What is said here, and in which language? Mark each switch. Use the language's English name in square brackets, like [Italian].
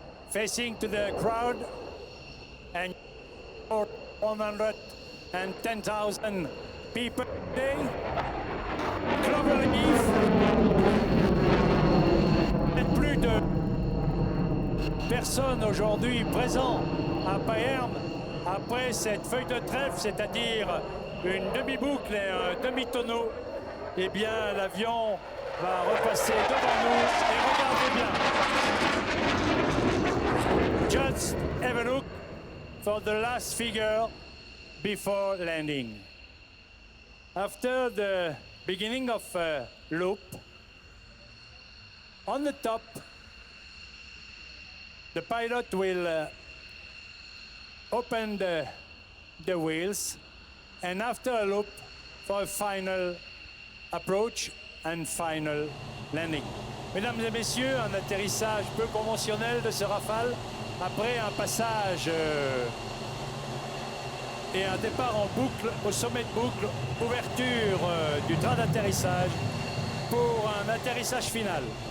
[English] Facing to the crowd and 110,000 people today. Clover leaf. [French] Plus de personnes aujourd'hui présentes à Payerne après cette feuille de trèfle, c'est-à-dire une demi-boucle et un demi-tonneau. Eh bien, l'avion va repasser devant nous et regardez bien. [English] Just have a look for the last figure before landing. After the beginning of a loop, on the top, the pilot will open the wheels, and after a loop, for a final approach and final landing. [French] Mesdames et messieurs, un atterrissage peu conventionnel de ce Rafale après un passage et un départ en boucle, au sommet de boucle, ouverture du train d'atterrissage pour un atterrissage final.